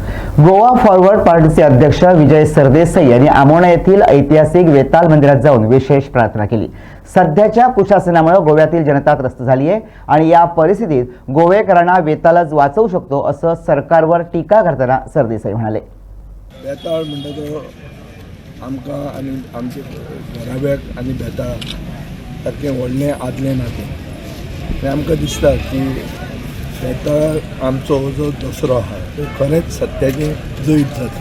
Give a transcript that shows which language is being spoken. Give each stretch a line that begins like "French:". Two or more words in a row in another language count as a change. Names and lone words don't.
Marathi: गोवा फॉरवर्ड पार्टीचे अध्यक्ष विजय सरदेसाई यांनी आमोणा येथील ऐतिहासिक वेताळ मंदिरात जाऊन विशेष प्रार्थना केली। सध्याच्या कुशासनामुळे गोव्यातील जनता त्रस्त झाली आहे आणि या परिस्थितीत गोवेकरांना वेताळच वाचवू शकतो असं सरकारवर टीका करताना सरदेसाई म्हणाले।
Konkani: बेताळ म्हणटा तो आमकां आनी आमचे घराब्याक आनी बेताळ सारकें व्हडलें आदलें नातें। आमकां दिसता की बेताळ आमचो जो दसरो आहा तो खरेंच सत्याचें जैत जाता।